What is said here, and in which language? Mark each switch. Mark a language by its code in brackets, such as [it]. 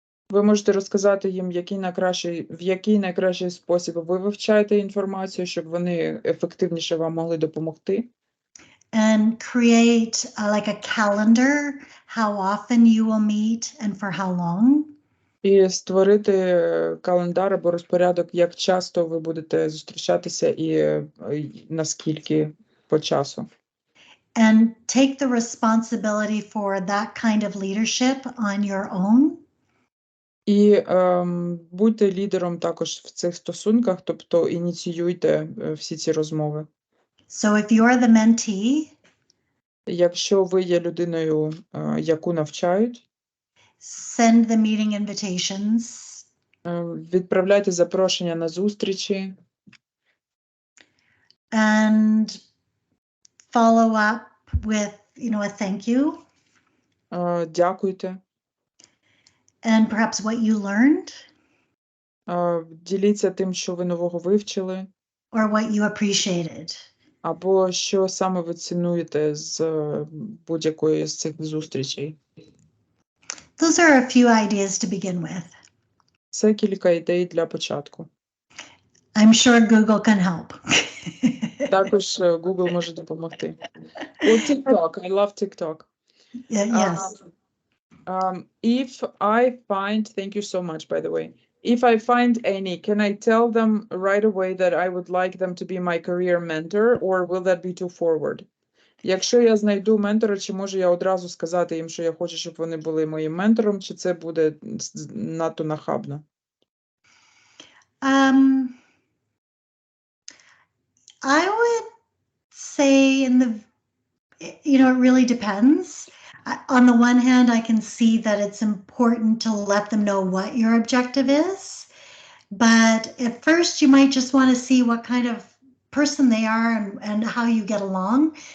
[uk] Ви можете розказати їм, в який найкращий спосіб ви вивчаєте інформацію, щоб вони ефективніше вам могли допомогти. [en] And create like a calendar, how often you will meet and for how long. [uk] І створити календар або розпорядок, як часто ви будете зустрічатися і наскільки по часу. [en] And take the responsibility for that kind of leadership on your own. [uk] І будьте лідером також в цих стосунках, тобто ініціюйте всі ці розмови. [en] So if you're the mentee, [uk] Якщо ви є людиною, яку навчають, [en] send the meeting invitations. [uk] Відправляйте запрошення на зустрічі. [en] And follow up with, a thank you. [uk] Дякуйте. [en] And perhaps what you learned. [uk] Діліться тим, що ви нового вивчили. [en] Or what you appreciated. [uk] Або що саме ви цінуєте з будь-якої з цих зустрічей. [en] Those are a few ideas to begin with. [uk] Це кілька ідей для початку. [en] I'm sure Google can help. [uk] Також Google може допомогти. [en] TikTok. I love TikTok. Yes. If I find, thank you so much, by the way. If I find any, can I tell them right away that I would like them to be my career mentor, or will that be too forward? [uk] Якщо я знайду ментора, чи можу я одразу сказати їм, що я хочу, щоб вони були моїм ментором, чи це буде надто нахабно? [en] I would say it really depends. On the one hand, I can see that it's important to let them know what your objective is. But at first, you might just want to see what kind of person they are and how you get along.